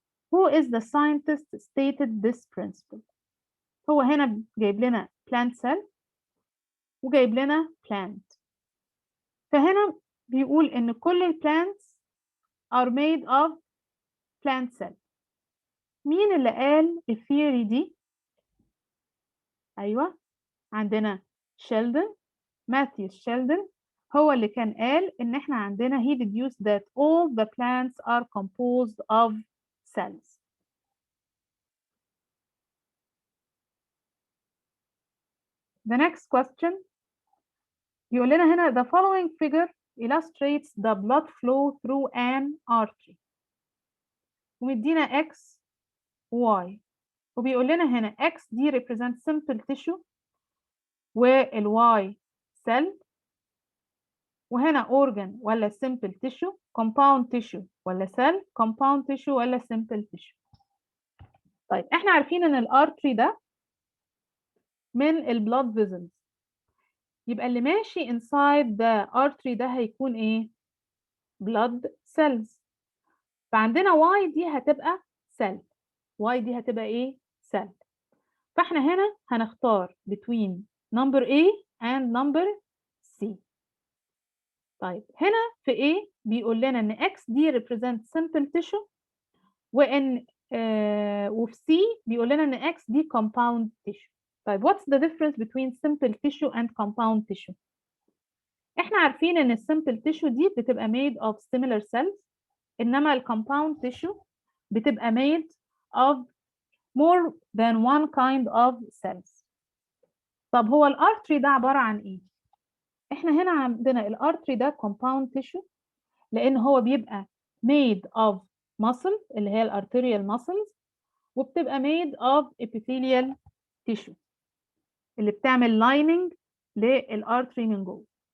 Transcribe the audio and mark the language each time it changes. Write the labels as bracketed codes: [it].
[en] Who is the scientist stated this principle؟ [ar] هو هنا جايب لنا [en] plant cell وجايب لنا plant، [ar] فهنا بيقول إن كل ال [en] plants are made of plant cell. [ar] مين اللي قال الثيوري دي؟ أيوة عندنا شيلدن، ماثيوس شيلدن، هو اللي كان قال إن إحنا عندنا [en] he deduced that all the plants are composed of cells. The next question [ar] بيقول لنا هنا [en] the following figure illustrates the blood flow through an artery، ومدينا X Y، [ar] وبيقول لنا هنا [en] X دي represent simple tissue والY cell، وهنا organ ولا simple tissue، compound tissue ولا cell، compound tissue ولا simple tissue. [ar] طيب احنا عارفين ان الارتري ده من البلاد فيزلز، يبقى اللي ماشي [en] inside the artery [ar] ده هيكون ايه؟ [en] blood cells. [ar] فعندنا Y دي هتبقى cell، Y دي هتبقى ايه؟ cell. فاحنا هنا هنختار [en] between number A and number C. [ar] طيب هنا في A بيقول لنا ان X دي [en] represent simple tissue، [ar] وان وفي C بيقول لنا ان X دي compound tissue. [en] طيب what's the difference between simple tissue and compound tissue؟ [ar] احنا عارفين ان ال [en] simple tissue دي بتبقى made of similar cells، [ar] انما ال [en] compound tissue بتبقى made of more than one kind of cells. [ar] طب هو الارتري ده عبارة عن ايه؟ احنا هنا عندنا الارتري ده compound tissue لان هو بيبقى [en] made of muscle [ar] اللي هي الارتريال muscles، وبتبقى [en] made of epithelial tissue [ar] اللي بتعمل lining للارتري من جوه.